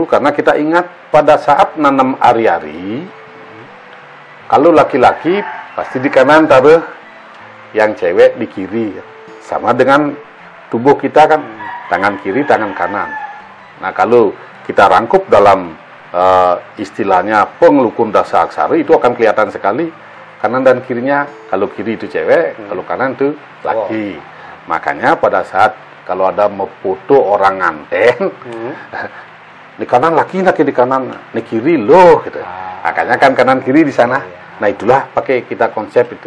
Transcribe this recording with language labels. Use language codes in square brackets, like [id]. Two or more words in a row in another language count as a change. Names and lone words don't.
[id] Karena kita ingat pada saat nanam ari-ari, kalau laki-laki pasti di kanan taruh, yang cewek di kiri. Sama dengan tubuh kita kan, tangan kiri, tangan kanan. Nah, kalau kita rangkup dalam istilahnya pengelukun dasa aksara, itu akan kelihatan sekali kanan dan kirinya. Kalau kiri itu cewek, kalau kanan itu laki. Makanya pada saat kalau ada foto orang nganten, di kanan laki di kanan, di kiri loh gitu. Makanya kan kanan kiri di sana. Nah, itulah pakai kita konsep itu.